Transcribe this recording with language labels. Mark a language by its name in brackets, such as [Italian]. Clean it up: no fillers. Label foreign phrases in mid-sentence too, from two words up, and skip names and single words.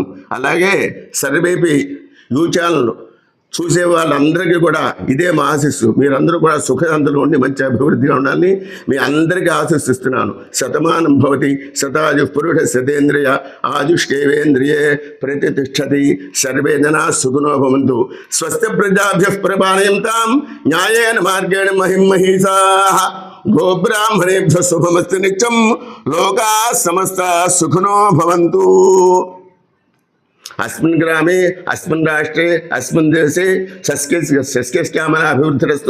[Telugu] అలాగే సర్వేపి యూచాలను చూసే వాళ్ళందరికీ కూడా ఇదే మా ఆశీస్సు. మీరందరూ కూడా సుఖశాంతులు ఉండి మంచి అభివృద్ధిగా ఉండాలని మీ అందరికీ ఆశీస్సిస్తున్నాను. [Sanskrit] శతమానం భవతి శతాయుః పురుషः శతేంద్రియ ఆయుష్కేవేంద్రియే ప్రతిష్టతి. సర్వే జనా సుఖినో భవంతు. స్వస్తి ప్రజాభ్యః పరిపాలయంతాం న్యాయేన మార్గేణ మహిం మహీషాః. గోబ్రాహ్మణేభ్యः శుభమస్తు నిత్యం. లోకాः సమస్తాः సుఖినో భవంతు. अस्मिन् ग्रामे अस्मिन् राष्ट्रे अस्मिन् देशे शस्यश्यामला अभिवृद्धिरस्तु.